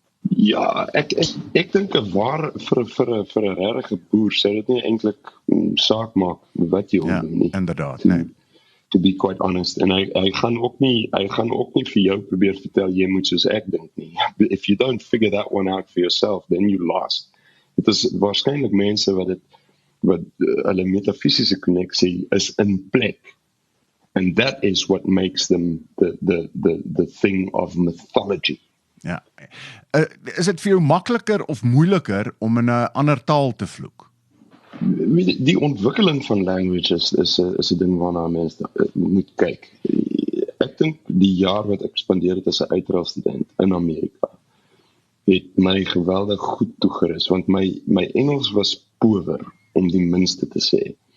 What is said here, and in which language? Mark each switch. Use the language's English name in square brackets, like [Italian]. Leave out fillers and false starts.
[Afrikaans] Ja, ek dink vir 'n regte boer sou dit nie eintlik saak maak wat jy doen nie. Ja, inderdaad, nee. [English] To be quite honest, [Afrikaans] en hy gaan ook nie vir jou probeer vertel jy moet soos ek dink nie. [English] If you don't figure that one out for yourself, then you lost. [Afrikaans] Dit is waarskynlik mense wat hulle metafisiese konneksie is in plek. [English] And that is what makes them the thing of mythology. [Afrikaans] Ja. Is dit vir jou makliker of moeiliker om in 'n ander taal te vloek? Die ontwikkeling van language is 'n ding waarna mense moet kyk. Ek dink die jaar wat ek spandeer het as 'n uitreilstudent in Amerika, het my geweldig goed toegerus, want my Engels was power, om die minste te sê.